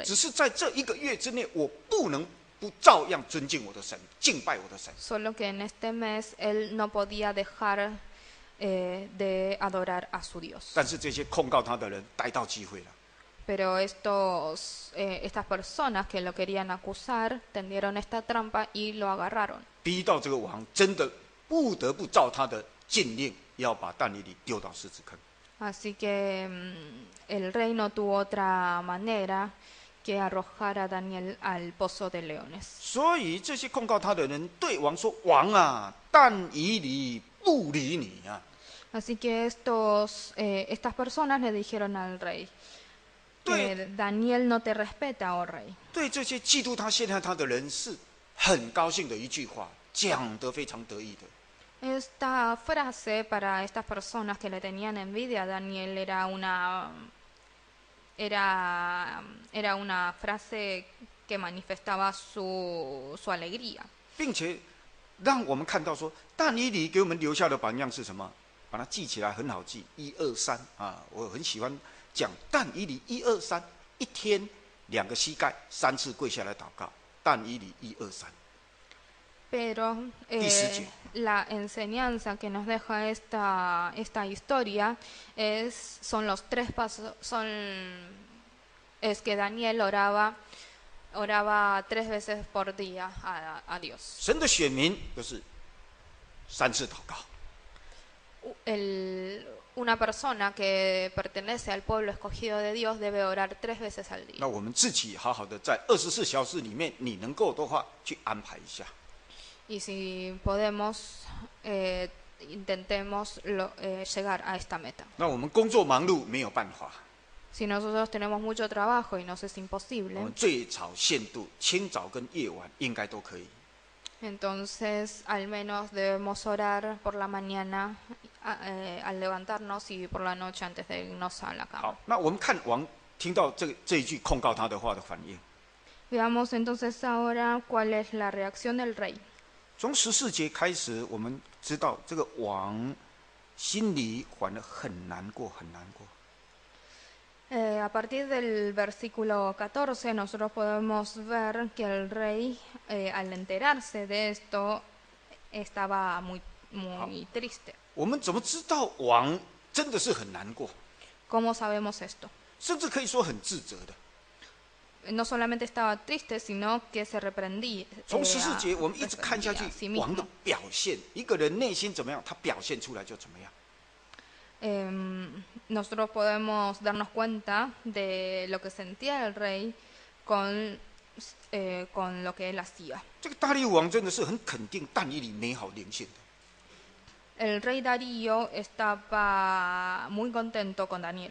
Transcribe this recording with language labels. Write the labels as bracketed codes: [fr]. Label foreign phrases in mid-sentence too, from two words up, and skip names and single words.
[zh] 只是在这一个月之内，我不能不照样尊敬我的神，敬拜我的神。 [es] Solo que en este mes él no podía dejar de adorar a su Dios. [zh] 但是这些控告他的人逮到机会了， [es] Pero estas personas que lo querían acusar tendieron esta trampa y lo agarraron. [zh] 逼到这个王真的不得不照他的禁令，要把但以理丢到狮子坑。 [es] Así que el rey no tuvo otra manera que arrojar a Daniel al pozo de leones. [zh] 所以这些控告他的人对王说：“王啊，但以理不理你啊！” [es] Así que estas personas le dijeron al rey, Daniel no te respeta, oh rey. [zh] 对这些嫉妒他、陷害他的人是很高兴的一句话，讲得非常得意的。 [es] Esta frase para estas personas que le tenían envidia a Daniel era una frase que manifestaba su alegría. [zh] 并且让我们看到说，但以理给我们留下的榜样是什么？把它记起来很好记，1、2、3啊！我很喜欢讲但以理1、2、3，一天2个膝盖3次跪下来祷告。但以理1、2、3。 [es] Pero la enseñanza que nos deja esta historia son los 3 pasos, es que Daniel oraba 3 veces por día a Dios. [zh] 神的选民就是3次祷告。 [es] una persona que pertenece al pueblo escogido de Dios debe orar 3 veces al [zh] 那 [es] día. [zh] 我们自己好好的在24小时里面，你能够的话去安排一下。 [es] Y si podemos, intentemos llegar a esta meta. [zh] 那我们工作忙碌没有办法， [es] Si nosotros tenemos mucho trabajo y nos es [zh] 我 [es] imposible, [zh] 们最早限度清早跟夜晚应该都可以。 [es] entonces al menos debemos orar por la mañana al levantarnos y por la noche antes de irnos a la [zh] 好 [es] cama.， [zh] 那我们看王听到这一句控告他的话的反应。 [es] Veamos entonces ahora cuál es la reacción del rey. [zh] 从14节开始，我们知道这个王心里反而很难过，很难过。 [es] A partir del versículo 14 nosotros podemos ver que el rey, al enterarse de esto, estaba muy triste. [zh] 我们怎么知道王真的是很难过， [es] ¿Cómo sabemos esto? [zh] 甚至可以说很自责的？ [es] No solamente estaba triste, sino que se reprendía. [zh] 从14节我们一直看下去 [es] a sí， [zh] 王的 [es] mismo. [zh] 表现，一个人内心怎么样，他表现出来就怎么样。 [es] Nosotros podemos darnos cuenta de lo que sentía el rey con lo que él hacía. [zh] 这个大利乌王真的是很肯定但以理美好灵性的， [es] El rey Darío estaba muy contento con Daniel.